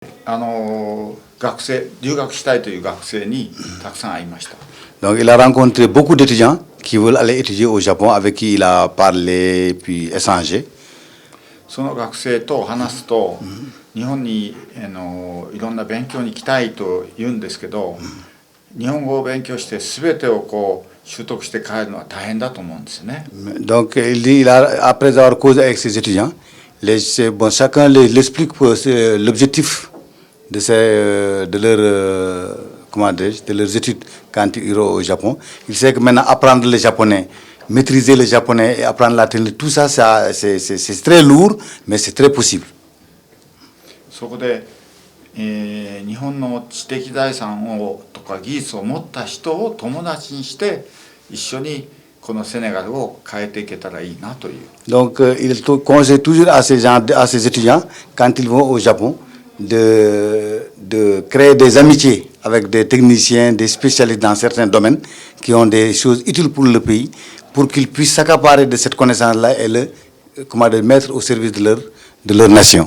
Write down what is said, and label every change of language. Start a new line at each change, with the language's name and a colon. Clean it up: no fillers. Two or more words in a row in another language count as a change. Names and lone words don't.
Japanese: 留学したいという学生にたくさん会いました。
French: Donc il a rencontré beaucoup d'étudiants qui veulent aller étudier au Japon, avec qui il a parlé puis échangé.
Japanese: その学生と話すと、日本にいろんな勉強に来たいと言うんですけど、日本語を勉強して全てを習得して帰るのは大変だと思うんですね。
French: Donc il dit, après avoir causé avec ses étudiants, chacun l'explique l'objectif de leurs études quand ils iront au Japon. Il sait que maintenant apprendre le japonais, maîtriser le japonais et apprendre la technologie, tout ça, c'est très lourd, mais c'est très possible.
Japanese: そこで、日本の知的財産とか技術を持った人を友達にして一緒にこのセネガルを変えていけたらいいなという。
French: Donc il conseille toujours à ces étudiants, quand ils vont au Japon, de créer des amitiés avec des techniciens, des spécialistes dans certains domaines qui ont des choses utiles pour le pays, pour qu'ils puissent s'accaparer de cette connaissance-là et le mettre au service de leur nation.